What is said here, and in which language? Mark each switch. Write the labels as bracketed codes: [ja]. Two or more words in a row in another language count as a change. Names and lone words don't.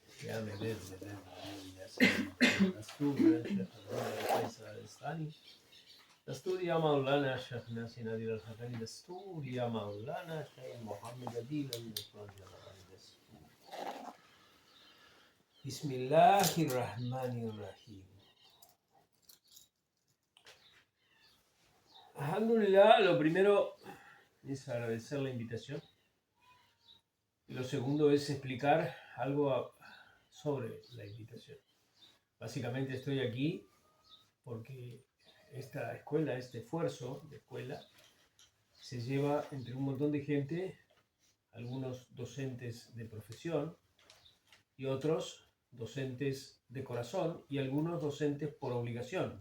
[ar] يا مداد يا سيدي دستور شيخ فيصل الثاني دستور يا مولانا شيخ ناسي نادر الحقاني دستور يا مولانا شيخ محمد أديل المفرد دستور بسم الله الرحمن الرحيم. [es] Alhamdulillah, lo primero es agradecer la invitación. Y lo segundo es explicar algo sobre la invitación. Básicamente estoy aquí porque esta escuela, este esfuerzo de escuela, se lleva entre un montón de gente, algunos docentes de profesión y otros docentes de corazón y algunos docentes por obligación.